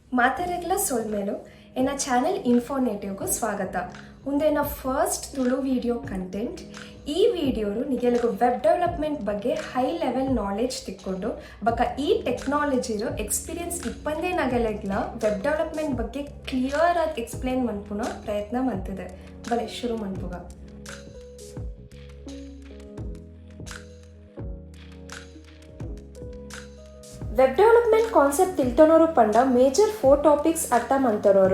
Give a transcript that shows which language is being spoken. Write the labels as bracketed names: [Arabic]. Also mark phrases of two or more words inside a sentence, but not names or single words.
[Tulu] ಮಾತಾರೆಗ್ಲ ಸೊಲ್ಮೇಲು ಎನ್ನ ಚಾನೆಲ್ ಇನ್ಫೋನೇಟಿವ್ಗೂ ಸ್ವಾಗತ. [English] ಉಂದೆನ first Tulu video content. [Tulu] ಈ ವಿಡಿಯೋರು ನಿಗೆಲಗು [English] web development [Tulu] ಬಗ್ಗೆ [English] high level knowledge [Tulu] ತಿಕ್ಕೊಂಡು ಬಕ ಈ ಟೆಕ್ನಾಲಜಿರೋ ಎಕ್ಸ್ಪೀರಿಯನ್ಸ್ ಇಪ್ಪಂದೇ ನಗಲೆಗ್ಲ [English] web development [Tulu] ಬಗ್ಗೆ ಕ್ಲಿಯರ್ ಆಗಿ ಎಕ್ಸ್ಪ್ಲೇನ್ ಮನ್ಪುನ ಪ್ರಯತ್ನ ಮಂತಿದೆ. ಬಲೆ ಶುರು ಮನ್ಪುಗ. [English] web development concept [Tulu] ತಿಳ್ತನೋರು ಪಂಡ [English] major 4 topics [Tulu] ಅರ್ಥ ಮಂತರೋರು.